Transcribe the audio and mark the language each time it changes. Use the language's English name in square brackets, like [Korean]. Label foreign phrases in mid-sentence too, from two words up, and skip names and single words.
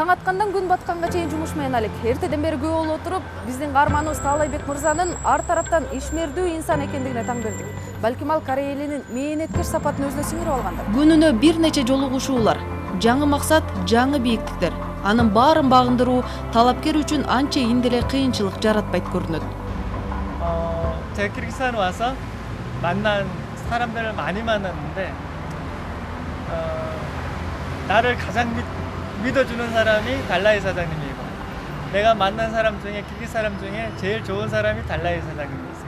[Kyrgyz] чыккандан күн батканга чейин жумуш менен алек. Эртеден бери көп болуп отуруп, биздин каарманыбыз Таалайбек мырзанын ар тараптан ишмердүү инсан экендигине таң бердик. Балким ал Корея элинин мээнеткеч сапатын өзүнө сиңирип алгандыр. Күнүнө бир нече жолугушуулар, жаңы максат, жаңы бийиктиктер. Анын баарын багындыруу талапкер үчүн анчейин деле кыйынчылык жаратпайт көрүнөт. [Korean] 제가 키르기스탄 와서 만난 사람들을 많이 만났는데 나를 가장 믿어주는 사람이 달라이 사장님이고 내가 만난 사람 중에 키르기스 사람 중에 제일 좋은 사람이 달라이 사장님이세요.